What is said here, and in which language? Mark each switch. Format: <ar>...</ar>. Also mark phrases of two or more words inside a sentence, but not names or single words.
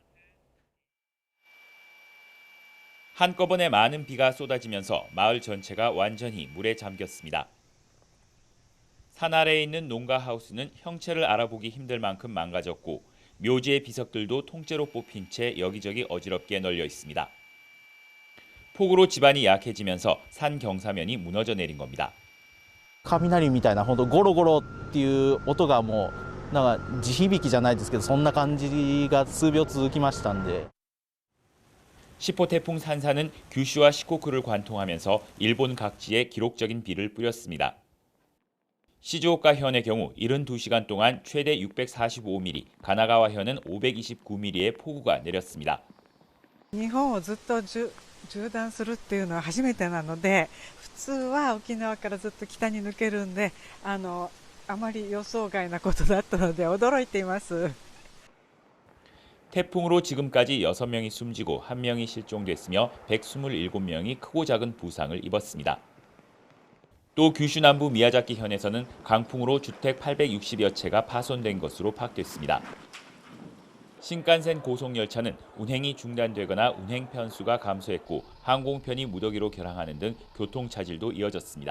<ko>한꺼번에 많은 비가 쏟아지면서 마을 전체가 완전히 물에 잠겼습니다. 산 아래에 있는 농가 하우스는 형체를 알아보기 힘들 만큼 망가졌고 묘지의 비석들도 통째로 뽑힌 채 여기저기 어지럽게 널려 있습니다. 폭우로 지반이 약해지면서 산 경사면이 무너져 내린 겁니다.</ko> <ja>雷みたいな本当ゴロゴロっていう音がもうなんか地響きじゃないですけどそんな感じが数秒続きましたんで。</ja> <ko>10호 태풍 산사는 규슈와 시코쿠를 관통하면서 일본 각지에 기록적인 비를 뿌렸습니다. 시즈오카현의 경우 72시간 동안 최대 645mm, 가나가와현은 529mm의 폭우가 내렸습니다.</ko> <ja>日本をずっと縦断するっていうのは初めてなので、普通は沖縄からずっと北に抜けるんで、あまり予想外なことだったので驚いています。</ja> <ko>태풍으로 지금까지 6명이 숨지고 1명이 실종됐으며 127명이 크고 작은 부상을 입었습니다. 또 규슈 남부 미야자키현에서는 강풍으로 주택 860여 채가 파손된 것으로 파악됐습니다. 신칸센 고속열차는 운행이 중단되거나 운행 편수가 감소했고 항공편이 무더기로 결항하는 등 교통 차질도 이어졌습니다.</ko>